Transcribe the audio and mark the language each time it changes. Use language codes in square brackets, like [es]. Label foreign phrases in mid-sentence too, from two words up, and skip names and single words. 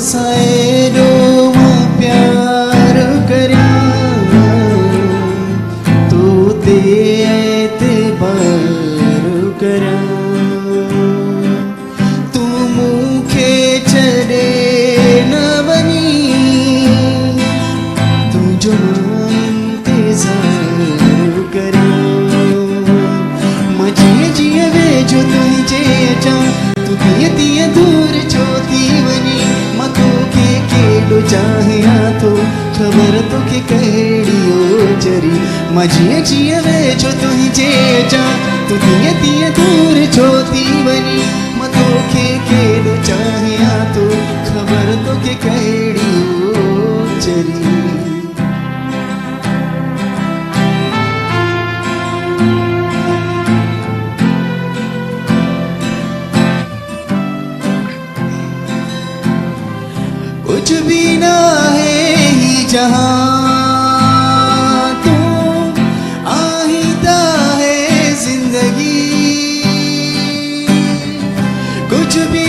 [sd] एडो मां प्यार करया तू ते एतबार करया तू मूंखे छॾे न वञी तुंहिंजो इंतज़ार करया मां जीअं जीअं वेझो तुंहिंजे अचां तू तीअं तीअं दूर छो थी वञी मां तोखे केॾो चाहियां थो ख़बर तोखे कहिड़ी ओचरी मां जीअं जीअं वेझो तुंहिंजे अचां तू तीअं तीअं दूर छो थी वञी मां तोखे केॾो चाहियां थो ख़बर तोखे कहिड़ी ओचरी [hi] कुछ भी ना है ही जहां तू आहिदा है जिंदगी कुछ भी